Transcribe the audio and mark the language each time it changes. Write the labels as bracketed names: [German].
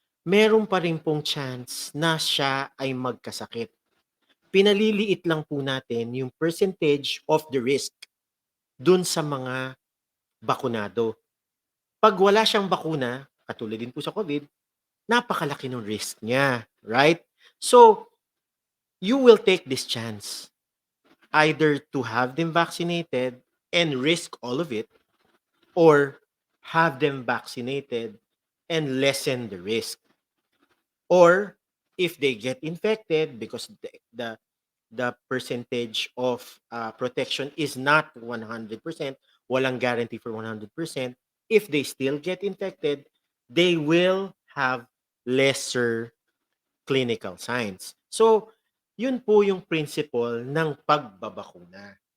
[Filipino] Meron pa rin pong chance na siya ay magkasakit. Pinaliliit lang po natin yung percentage of the risk dun sa mga bakunado. Pag wala siyang bakuna, katulad din po sa COVID, napakalaki ng risk niya, right? [English] So, you will take this chance either to have them vaccinated and risk all of it, or have them vaccinated and lessen the risk. Or if they get infected because the percentage of protection is not 100%, [Filipino] walang guarantee for 100%, [English] if they still get infected, they will have lesser clinical signs. [Filipino] So, yun po yung principle ng pagbabakuna.